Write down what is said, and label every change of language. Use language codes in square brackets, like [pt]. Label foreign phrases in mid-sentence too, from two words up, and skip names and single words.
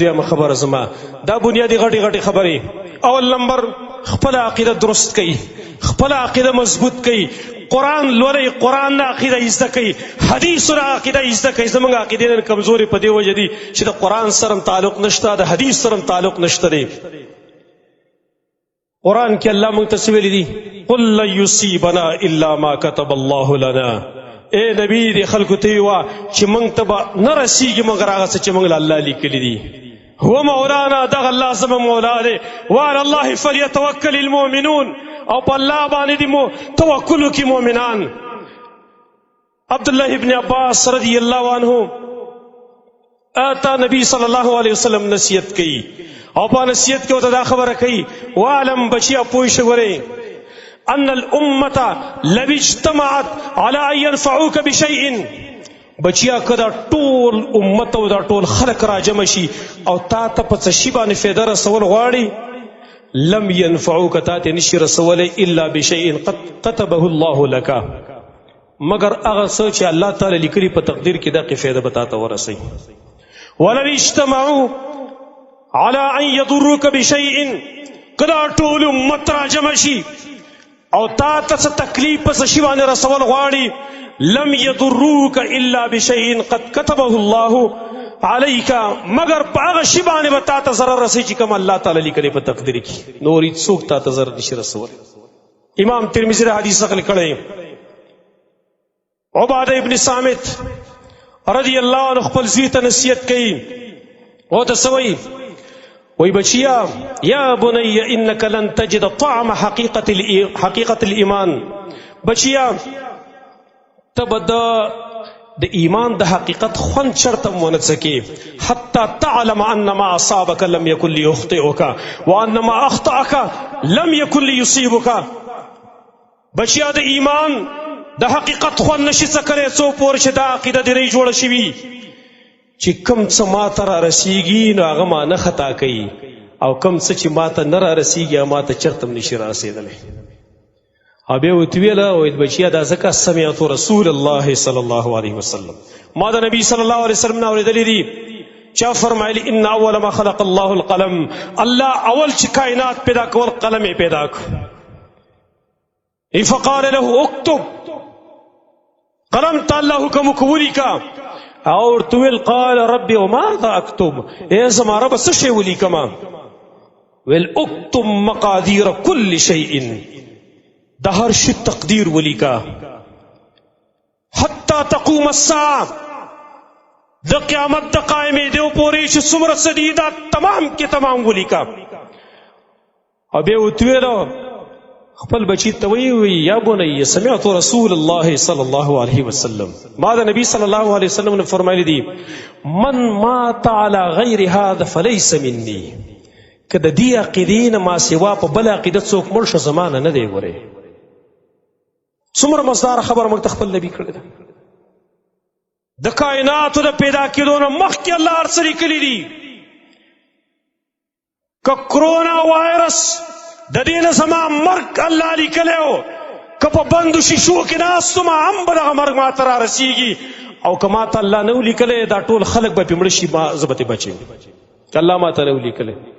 [ps] دویمه خبره زما دا بنیادي غټې غټې خبرې. اول نمبر خپله عقیده درست کوي خپله عقیده مضبوط کوي. قرآن لولئ قرآن نه عقیده زده کوي حدیثو نه عقیده زده کوي. زموږ عقیدې نن کمزورې په دې وجه دي چې د قرآن سره هم تعلق نشته د حدیث سره هم تعلق نشته دی. قرآن کې الله موږ ته څه ویلي دي [ar] قل لن یصیبنا الا ما كتب الله لنا. [ps] اے نبی دې خلکو ته وایه چې موږ ته به نه رسیږي مګر هغه څه چې موږ له الله لیکلي دي. هو مولانا دغه الله زموږ مولا دی [ar] وعلى الله فليتوکل المؤمنون [ps] او په الله باندې دې توکل وکړي مؤمنان. عبدالله ابن عباس [ar] رضی الله عنه [ps] آتا نبی [ar] صلی الله علیه وسلم [ps] نصیحت کوي او په نصیحت کې ورته دا خبره کوي وعلم بچیا پوه شئ ورې [ar] ان الامة لو اجتمعت على ان ينفعوك بشيء [ps] بچیا که دا ټول امت او دا ټول خلق را جمع شي او تا ته په څه شي باندې فایده رسول غواړي [ar] لم ينفعوك [ps] تا ته نشي رسولی [ar] الا بشيء قد كتبه الله لك [ps] مگر هغه څه چې الله تعالی لیکلي په تقدیر کې دغه فایده به تا ته ورسوي. [ar] ولو اجتمعوا على ان يضروك بشيء [ps] که دا ټول امت را جمع شي او تا ته څه تکلیف په څه شي باندې رسول غواړي [ar] لم يضروك الا بشيء قد كتبه الله عليك [ps] مگر په هغه شي باندې به تا ته ضرر رسي چې کوم الله تعالی لیکلي په تقدیر کې نور هیڅوک تا ته ضرر نشي رسولی. امام ترمذی دا حدیث نقل کړی عبادہ ابن صامت [ar] رضی اللہ عنہ [ps] خپل زوی ته نصیحت کوي او ته څه وایي وی بچیا [ar] یا بنی انک لن تجد طعم حقیقت الایمان [ps] بچیا ته به د ایمان د حقیقت خوند چرته ونه څکې [ar] حتی تعلم ان ما اصابک لم یکن لیخطئک وان ما اخطأک لم یکن لیصیبک. [ps] بچیا د ایمان د حقیقت خوند نشي څکلی څو پورې چې دا عقیده دې رې جوړه شوي چې کوم څه ما ته را رسیږي نو هغه ما نه خطا کوي او کوم څه چې ما ته نه را رسیږي هغه ما ته چرته هم نشي را رسېدلی. او بیا ورته ویله ویل بچیا دا ځکه [ar] سمعت رسول الله صلی الله علیه وسلم [ps] ما د نبي [ar] صلی الله علیه وسلم [ps] نه اورېدلی دي چا فرمایلی [ar] ان اول ما خلق الله القلم [ps] الله اول چې کائنات پیدا کول قلم یې پیدا کړ [ar] فقال له اكتب [ps] قلم ته الله حکم وکړ ولیکه او ورته ویل [ar] قال ربي وماذا اكتب [ps] ای زما رب څه شی ولیکمه ویل [ar] اكتب مقادیر كل شيء [ps] د هر شي تقدیر ولیکه [ar] حتی تقوم الساعه [ps] د قیامت د قائمې دیو پورې چې څومره څه دي دا تمام کې تمام ولیکه. او بیا ورته ویل خپل بچی ته وی [ar] یا بنی سمعت رسول الله صلی الله علیه وسلم [ps] ما د نبی [ar] صلی الله علیه وسلم [ps] نے فرمایلی دی [ar] من مات علی غیر هذا فلیس منی [ps] که د دې عقیدې نه ما سوا په بل عقیده څوک مړ شه زمانه نه دی وره. څومره مزدار خبر موږ ته خپل نبی کړی ده د کائناتو د پیدا کېدو نه مخکې الله هر څه لیکلي دي. که کرونا وایرس د دې نه زما مرګ الله لیکلی و که په بندو شیشو کې ناست وم هم به دغه مرګ ما ته را رسېږي او که ما ته الله نه و لیکلی دا ټول خلک به پې مړه شي زه به ترې بچ یم که الله ما ته نه و لیکلی.